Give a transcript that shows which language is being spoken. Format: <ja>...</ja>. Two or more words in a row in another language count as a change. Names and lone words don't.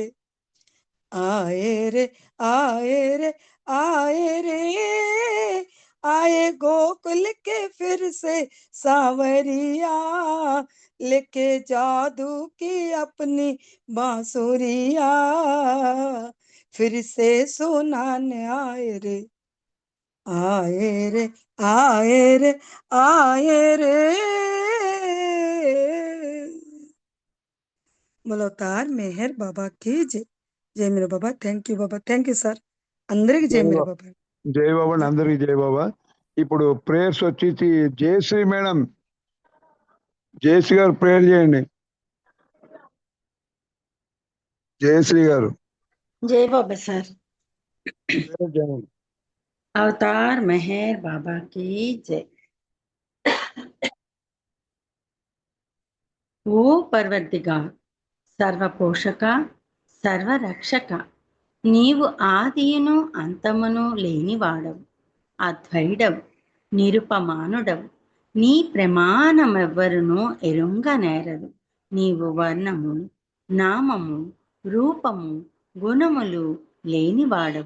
<hi>आए रे आए रे आए रे, आए गोकुल के फिर से सांवरिया, लेके जादू की अपनी बांसुरिया। फिर से सुनाने आए रे। आए रे आए रे आए रे। बोलो अवतार मेहर बाबा की जय। जय मेरे बाबा।</hi> <en>thank you Baba, thank you sir.</en> <te>అందరికి జై</te> <hi>జై మేరే బాబా. బాబా.</hi> <te>జై బాబా అండి, అందరికి జై బాబా. ఇప్పుడు ప్రేయర్స్ వచ్చేసి జయశ్రీ మేడం, జయశ్రీ గారు ప్రేయర్ చేయండి. జయశ్రీ గారు</te> <hi>जय बाबा सर।</hi> <te>ప్రేయర్ చేయండి.</te> <hi>अवतार मेहर बाबा की जय। ओ परवरदिगार, सर्व पोषक सर्व रक्षक,</hi> <te>నీవు ఆదియును అంతమును లేనివాడవు, అద్వైడవు, నిరుపమానుడవు. నీ ప్రమాణమెవ్వరును ఎరుంగనేరదు. నీవు వర్ణము, నామము, రూపము, గుణములు లేనివాడవు.</te>